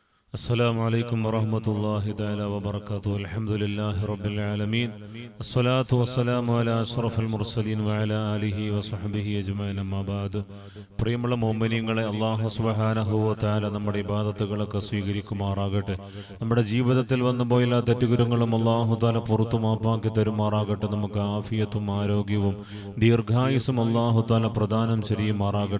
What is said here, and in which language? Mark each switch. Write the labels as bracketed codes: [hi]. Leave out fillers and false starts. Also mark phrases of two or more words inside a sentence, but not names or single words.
[ar] السلام عليكم ورحمة الله تعالى وبركاته. الحمد لله رب العالمين. الصلاة والسلام على أشرف المرسلين وعلى آله وصحبه أجمعين. أما بعد. [ml] പ്രിയമുള്ള മുഅ്മിനീങ്ങളെ, [ar] الله سبحانه و تعالى [ml] നമ്മുടെ ഇബാദത്തുകളൊക്കെ സ്വീകരിക്കുമാറാകട്ടെ. നമ്മുടെ ജീവിതത്തിൽ വന്നുപോയ എല്ലാ തെറ്റുകുറ്റങ്ങളും [ar] الله تعالى [ml] പുറത്തു മാപ്പാക്കി തരുമാറാകട്ടെ. നമുക്ക് ആഫിയത്തും ആരോഗ്യവും ദീർഘായുസ്സും [ar] الله تعالى [ml] പ്രദാനം ചെയ്യുമാറാകട്ടെ.